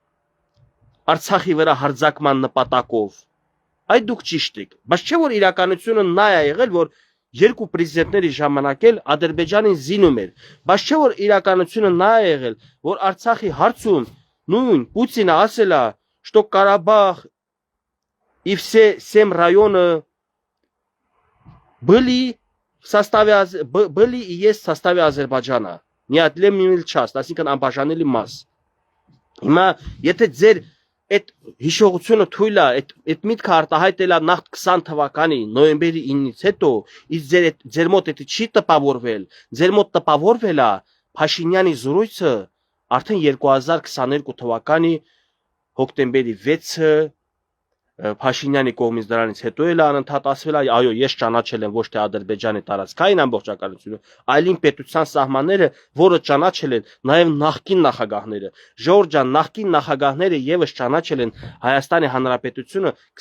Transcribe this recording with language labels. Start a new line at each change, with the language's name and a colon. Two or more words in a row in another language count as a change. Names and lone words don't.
Armenian: Արցախի վրա հարձակման նպատակով։ Այդ դուք ճիշտ եք, բայց չէ որ իրականությունը նա է եղել, որ երկու պրեզիդենտների ժամանակ էլ Ադրբեջանին զինում էր, բայց չէ որ իրականությունը նա է եղել, որ Արցախի հարցում նույն Պուտինը ասել է,
Russian: что Карабах и все 7 районов были и есть в составе Азербайджана. Неотъемлемый часть,
Armenian: այսինքն անբաժանելի մաս։ Հիմա եթե ձեր այդ հիշողությունը թույլ է, այդ միտքը արտահայտել է նախ 20 թվականի նոյեմբերի 9-ից հետո, իսկ ձեր մոտ դա չի տպավորվել, ձեր մոտ տպավորվել է Փաշինյանի զրույցը արդեն 2022 թվականի հոկտեմբերի 6-ը Փաշինյանի կողմից դրանից հետո էլ անընդհատ ասվել է, այո, ես ճանաչել եմ ոչ թե Ադրբեջանի տարածքային ամբողջականությունը, այլին պետության սահմանները, որը ճանաչել են նաև նախկին նախագահները։ Ժորժ ջան, նախկին նախագահները եւս ճանաչել են Հայաստանի Հանրապետությունը